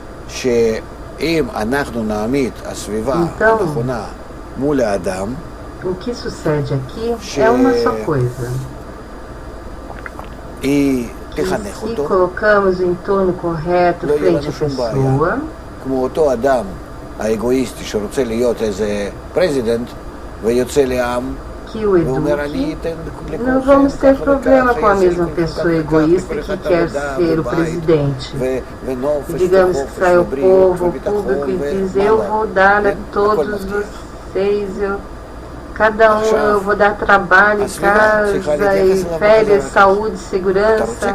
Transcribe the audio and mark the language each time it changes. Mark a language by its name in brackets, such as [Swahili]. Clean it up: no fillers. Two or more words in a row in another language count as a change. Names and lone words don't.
[Portuguese] Então, o que sucede aqui é uma só coisa. E se colocamos o entorno correto frente à pessoa, [Hebrew] כמו אותו אדם האגואיסטי שרוצה להיות איזה פרזידנט ויוצא לעם ואומר אני אתן לכולכם. [Portuguese] Não vamos ter problema com a mesma pessoa egoísta que quer ser o presidente. Digamos que sai o povo, o público, e diz: eu vou dar a todos vocês, cada um eu vou dar trabalho, casa, e férias, saúde, segurança.